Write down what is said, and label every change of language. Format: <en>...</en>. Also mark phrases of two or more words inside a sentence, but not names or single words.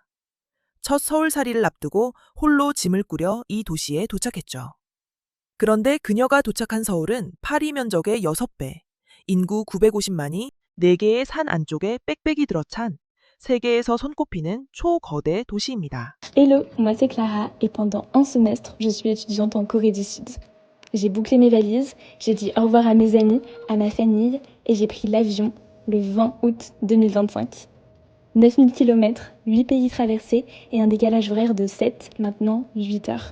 <ko>첫 서울살이를 앞두고 홀로 짐을 꾸려 이 도시에 도착했죠. 그런데 그녀가 도착한 서울은 파리 면적의 6배, 인구 950만이 4개의 산 안쪽에 빽빽이 들어찬 세계에서 손꼽히는 초거대 도시입니다.</ko> <fr>Hello, moi c'est Clara et pendant un semestre, je suis étudiante en Corée du Sud. J'ai bouclé mes valises, j'ai dit au revoir à mes amis, à ma famille et j'ai pris l'avion le 20 août 2025. 9000 km, 8 pays traversés et un décalage horaire de 7, maintenant 8 heures.</fr>